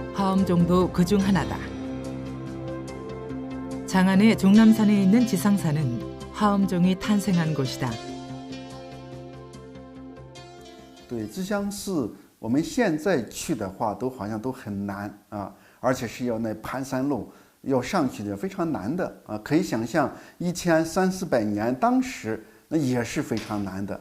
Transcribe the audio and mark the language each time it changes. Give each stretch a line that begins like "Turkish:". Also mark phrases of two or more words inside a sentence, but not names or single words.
Korean: 화엄종도 그중 하나다. 장안의 종남산에 있는 지상사는 화엄종이 탄생한 곳이다.
Chinese: 对，芝香寺我们现在去的话，好像都很难啊，而且是要那盘山路要上去的，非常难的啊。可以想象1300-400年，当时那也是非常难的。